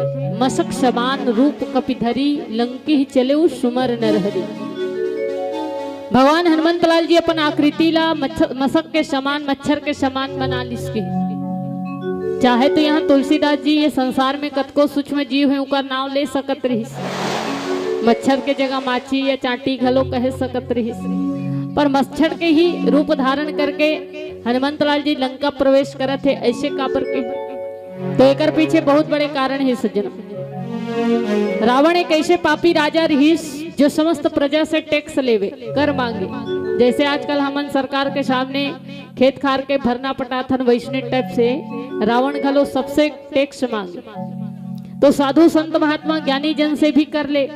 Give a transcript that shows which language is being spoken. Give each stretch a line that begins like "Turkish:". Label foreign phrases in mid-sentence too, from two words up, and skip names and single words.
Awadhi: मसक समान रूप कपिधरी लंकी चले सुमर नर हरि।
Chhattisgarhi: भगवान हनुमंत लाल जी अपन आकृति ला मसक के समान मच्छर के समान बना लिसके। चाहे तो यहाँ तुलसीदास जी ये संसार में कतको सूक्ष्म जीव है उनका नाम ले सकत रहिस। मच्छर के जगह माछी या चाटी घलो कह सकत रहिस, पर मच्छर के ही रूप धारण करके हनुमंत लाल जी लंका प्रवेश करत है। ऐसे काबर के तो एकर पीछे बहुत बड़े कारण है सज्जन। रावण एक ऐसे पापी राजा रहिस जो समस्त प्रजा से टैक्स लेवे कर मांगे। जैसे आजकल हमन सरकार के सामने खेत खार के भरना पटाथन वैष्णव टाइप से रावण घलो सबसे टैक्स मांगे। तो साधु संत महात्मा ज्ञानी जन से भी कर ले।